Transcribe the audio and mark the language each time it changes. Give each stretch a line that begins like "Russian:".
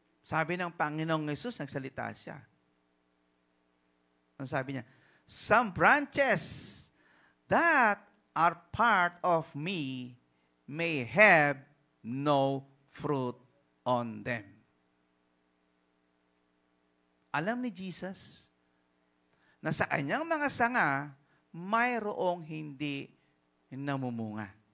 Filipino: Sabi ng Panginoong Jesus, nagsalita siya. Ang sabi niya,
English: some branches that are part of me may have no fruit on them.
Filipino: Alam ni Jesus na sa kanyang mga sanga, mayroong hindi namumunga.